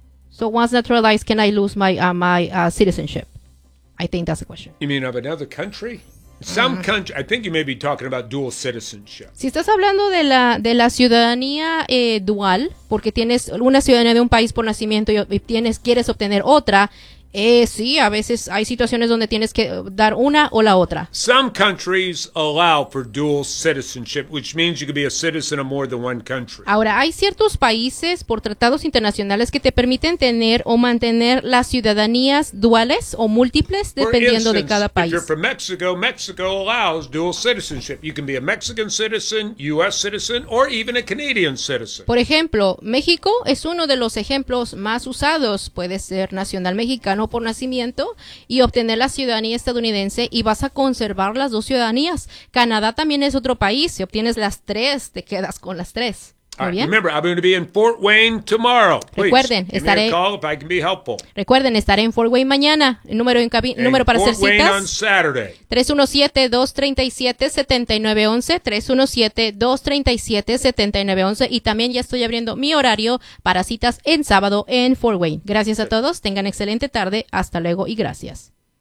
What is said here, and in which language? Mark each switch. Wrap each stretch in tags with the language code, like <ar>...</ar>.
<en>So once naturalized, can I lose my citizenship? I think that's the question. You mean of another country? Some country. I think you may be talking about dual citizenship.</en> <es>Si estás hablando de la ciudadanía dual, porque tienes una ciudadanía de un país por nacimiento y quieres obtener otra, sí, a veces hay situaciones donde tienes que dar una o la otra.</es> <en>Some countries allow for dual citizenship, which means you can be a citizen of more than one country.</en> <es>Ahora, hay ciertos países por tratados internacionales que te permiten tener o mantener las ciudadanías duales o múltiples dependiendo de cada país.</es> <en>If you're from Mexico, Mexico allows dual citizenship. You can be a Mexican citizen, U.S. citizen, or even a Canadian citizen.</en> <es>Por ejemplo, México es uno de los ejemplos más usados. Puede ser nacional mexicano por nacimiento y obtener la ciudadanía estadounidense y vas a conservar las dos ciudadanías. Canadá también es otro país. Si obtienes las tres, te quedas con las tres.</es> <en>Right, remember, I'm going to be in Fort Wayne tomorrow. Please,</en> <es>recuerden, estaré.</es> <en>Give me a call if I can be helpful.</en> <es>Recuerden, estaré en Fort Wayne mañana. Número para hacer citas.</es> <en>Fort Wayne on Saturday. 317-237-7911.</en> <es>317-237-7911. Y también ya estoy abriendo mi horario para citas en sábado en Fort Wayne. Gracias a todos. Tengan excelente tarde. Hasta luego y gracias.</es>